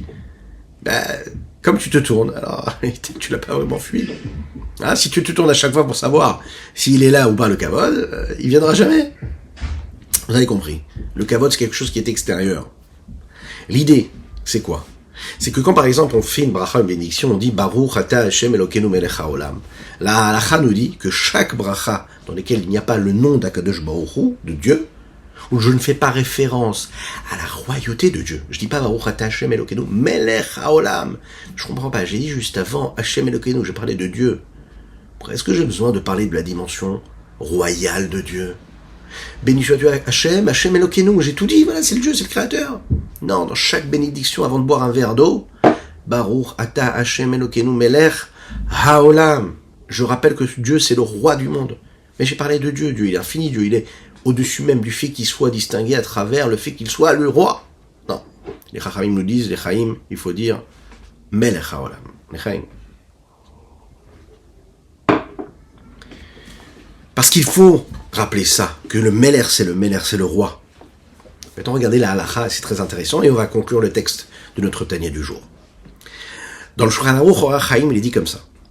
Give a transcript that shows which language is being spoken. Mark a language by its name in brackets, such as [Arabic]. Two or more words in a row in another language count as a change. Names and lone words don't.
[French] Ben, comme tu te tournes, alors tu l'as pas vraiment fui. Hein, si tu te tournes à chaque fois pour savoir s'il est là ou pas le kavod, il viendra jamais. Vous avez compris. Le kavod, c'est quelque chose qui est extérieur. L'idée, c'est quoi? C'est que quand par exemple on fait une bracha, une bénédiction, on dit [Hebrew] ברוך אתה השם אלוקינו מלך העולם. [French] La halacha nous dit que chaque bracha dans laquelle il n'y a pas le nom d' [Hebrew] הקדוש ברוך הוא, [French] de Dieu, où je ne fais pas référence à la royauté de Dieu. Je dis pas [Hebrew] ברוך אתה השם אלוקינו מלך העולם. [French] Je comprends pas. J'ai dit juste avant [Hebrew] השם אלוקינו, [French] j'ai parlé de Dieu. Est-ce que j'ai besoin de parler de la dimension royale de Dieu? Béni sois-tu Hashem, [Hebrew] השם אלוקינו. [French] J'ai tout dit, voilà, c'est le Dieu, c'est le Créateur. Non, dans chaque bénédiction, avant de boire un verre d'eau, [Hebrew] ברוך אתה השם אלוקינו מלך העולם. [French] Je rappelle que Dieu, c'est le roi du monde. Mais j'ai parlé de Dieu. Dieu, il est infini. Dieu, il est au-dessus même du fait qu'il soit distingué à travers le fait qu'il soit le roi. Non. Les Chachamim nous disent, les Chaim, il faut dire [Hebrew] מלך העולם. [French] Les Chaim. Parce qu'il faut rappeler ça, que le Meler, c'est le roi. Maintenant, regardez la halacha, c'est très intéressant, et on va conclure le texte de notre Tanya du jour. Dans le Shulchan Aruch, Orach Chaim, il est dit comme ça.